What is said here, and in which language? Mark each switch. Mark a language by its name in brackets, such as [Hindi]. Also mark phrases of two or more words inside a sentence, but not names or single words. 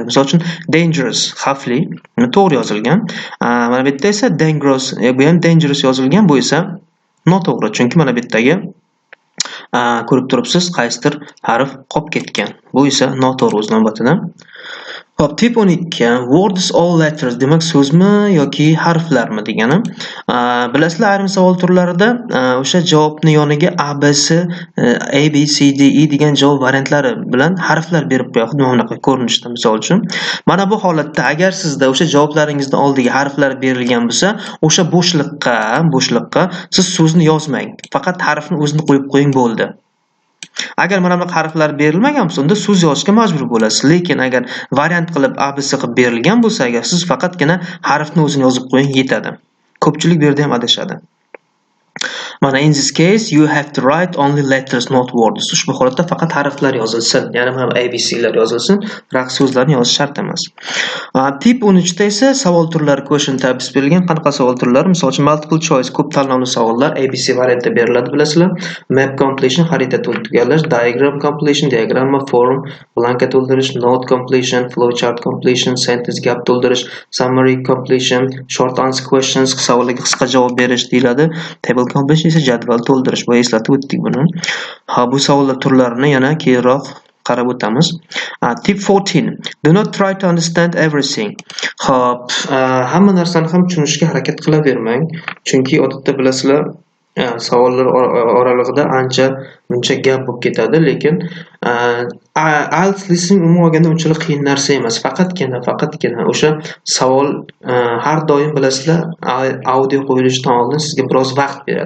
[Uzbek] Misol uchun dangerous, xavfli, to'g'ri yozilgan. Mana bu yerda esa dangerous, bu ham dangerous yozilgan, bu esa noto'g'ri. Chunki mana bu yerdagi ko'rib turibsiz, qaysidir harf qolib ketgan. Bu esa noto'g'ri o'z navbatida. Hop, tip 12. [English] Words all letters [Uzbek] demak so'zmi yoki harflarmi degani. Bilasizlar, ayrim savol turlarida o'sha javobni yoniga A, B, C, A, B, C, D, E degan javob variantlari bilan harflar berib qo'yadi. Xuddi bunaqa ko'rinishda, misol uchun. Mana bu holatda agar sizda o'sha javoblaringizning oldiga harflar berilgan bo'lsa, o'sha bo'shliqqa siz so'zni yozmang. Faqat harfni o'zini qo'yib qo'ying bo'ldi. Agar mana bunaqa harflar berilmagan bo'lsa, unda so'z yozishga majbur bo'lasiz. Lekin agar variant qilib ABC qilib berilgan bo'lsa, agar siz faqatgina harfni o'zini yozib qo'ying yetadi. Ko'pchilik bu yerda ham adashadi. Mana [English] in this case you have to write only letters not words. [Uzbek] Ushbu holatda faqat harflar yozilsin, ya'ni ham ABC'lar yozilsin, raqs so'zlarni yozish shart emas. Tip 13 da esa savol turlari [English] question types [Uzbek] berilgan. Qanaqa savol turlari? Misol uchun [English] multiple choice, [Uzbek] ko'p tanlovli savollar ABC variantda beriladi, bilasizlar. [English] Map completion, [Uzbek] xarita tugalash, [English] diagram completion, [Uzbek] diagramma, form, blanka to'ldirish, [English] note completion, flowchart completion, sentence [Uzbek] gap to'ldirish, [English] summary completion, short answer questions, [Uzbek] savollarga qisqa javob berish deyiladi. [English] Table completion [Uzbek] esa jadval to'ldirish. Bu eslatib o'tdik buni. Bu savollar turlarini yana keyinroq qarab o'tamiz. Tip 14. [English] Do not try to understand everything. [Uzbek] Xo'p, hamma narsani ham tushunishga harakat qilavermang. Chunki odatda bilasizlar, savollar oralig'ida ancha muncha gap bo'lib ketadi, lekin [English] IELTS listening [Uzbek] umuman olganda unchalik qiyin narsa emas. Faqatgina o'sha savol har doim bilasizlar, audio qo'yilishidan oldin sizga biroz vaqt beradi.